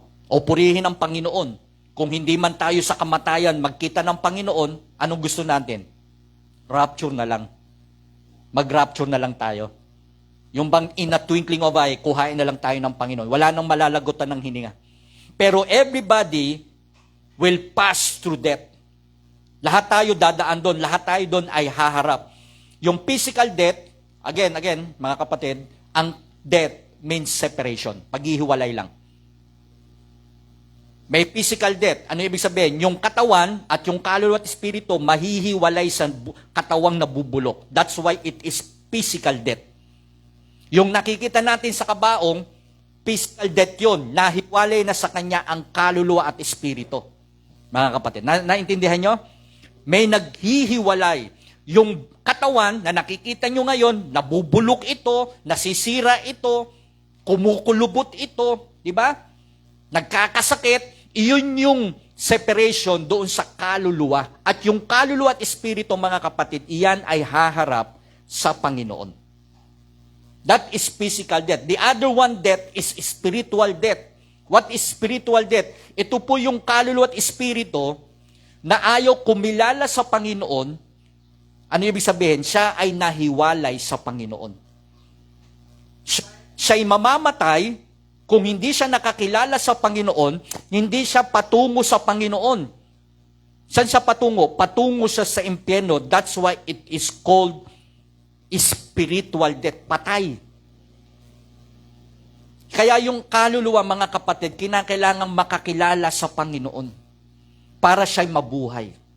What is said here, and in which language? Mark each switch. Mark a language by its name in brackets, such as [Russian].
[Filipino] O purihin ang Panginoon. Kung hindi man tayo sa kamatayan magkita ng Panginoon, anong gusto natin? Rapture na lang. Mag-rapture na lang tayo. Yung bang [English] in a twinkling of eye, [Filipino] kuhain na lang tayo ng Panginoon. Wala nang malalagotan ng hininga. [English] Pero everybody will pass through death. [Filipino] Lahat tayo dadaan doon. Lahat tayo doon ay haharap. Yung physical death, again, mga kapatid, ang [English] death means separation. [Filipino] Paghihiwalay lang. May physical death. Ano ibig sabihin? Yung katawan at yung kaluluwa at espiritu mahihiwalay sa katawang nabubulok. [English] That's why it is physical death. [Filipino] Yung nakikita natin sa kabaong, physical death yun. Nahiwalay na sa kanya ang kaluluwa at espiritu. Mga kapatid, naintindihan nyo? May naghihiwalay. Yung katawan na nakikita nyo ngayon, nabubulok ito, nasisira ito, kumukulubot ito, di ba? Nagkakasakit, iyon yung separation doon sa kaluluwa. At yung kaluluwa at espiritu, mga kapatid, iyan ay haharap sa Panginoon. [English] That is physical death. The other one death is spiritual death. What is spiritual death? [Filipino] Ito po yung kaluluwa at espiritu na ayaw kumilala sa Panginoon. Ano ibig sabihin? Siya ay nahiwalay sa Panginoon. Siya'y mamamatay kung hindi siya nakakilala sa Panginoon, hindi siya patungo sa Panginoon. Saan siya patungo? Patungo siya sa impyerno. [English] That's why it is called spiritual death. [Filipino] Patay. Kaya yung kaluluwa, mga kapatid, kinakailangang makakilala sa Panginoon para siya'y mabuhay.